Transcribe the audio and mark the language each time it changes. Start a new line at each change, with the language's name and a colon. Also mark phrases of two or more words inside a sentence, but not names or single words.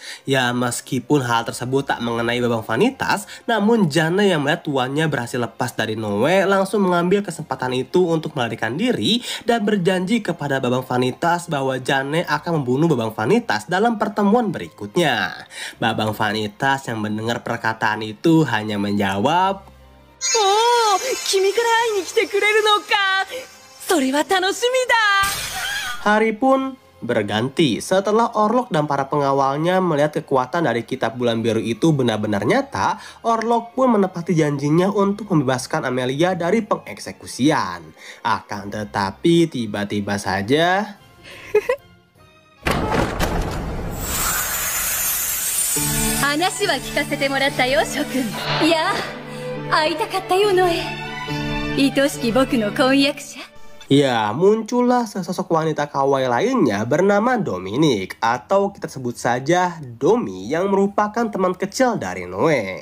Indonesian: Ya, meskipun hal tersebut tak mengenai Babang Vanitas, namun Jane yang melihat tuannya berhasil lepas dari Noe langsung mengambil kesempatan itu untuk melarikan diri dan berjanji kepada Babang Vanitas bahwa Jane akan membunuh Babang Vanitas dalam pertemuan berikutnya. Babang Vanitas yang mendengar perkataan itu hanya menjawab,
Japanese: Oh, 君から会いに来てくれるのか。それは楽しみだ。
Indonesian: Hari pun berganti setelah Orlok dan para pengawalnya melihat kekuatan dari kitab bulan biru itu benar-benar nyata. Orlok pun menepati janjinya untuk membebaskan Amelia dari pengeksekusian. Akan tetapi tiba-tiba saja ya, muncullah sesosok wanita kawaii lainnya bernama Dominic, atau kita sebut saja Domi, yang merupakan teman kecil dari Noe.